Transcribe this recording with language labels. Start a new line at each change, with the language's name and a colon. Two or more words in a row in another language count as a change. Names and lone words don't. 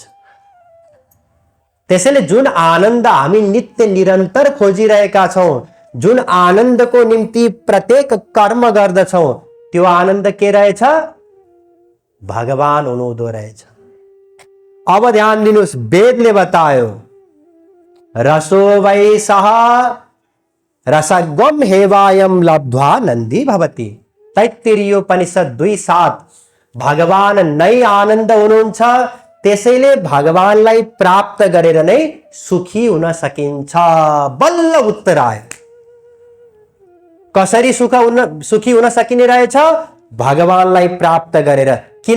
Nepali: त्यसैले जुन आनन्द हामी नित्य निरन्तर खोजिरहेका छौं, जुन आनन्दको निम्ति प्रत्येक कर्म गर्दछौं, त्यो आनन्द के रहेछ? भगवान हुनुहुँदो रहेछ। अब ध्यान दिनुस्, वेदले बतायो
Sanskrit: रसो वै सः रसगम हेवायम लब्ध्वा नन्दी भवति।
Nepali: तैत्तिरीयोपनिषद 2:7। भगवान नै आनन्द हुनुहुन्छ, त्यसैले भगवानलाई प्राप्त गरेर नै सुखी हुन सकिन्छ। बल्ल उत्तर आयो। कसरी सुखी हुन सकिने रहेछ? भगवानलाई प्राप्त गरेर। किन?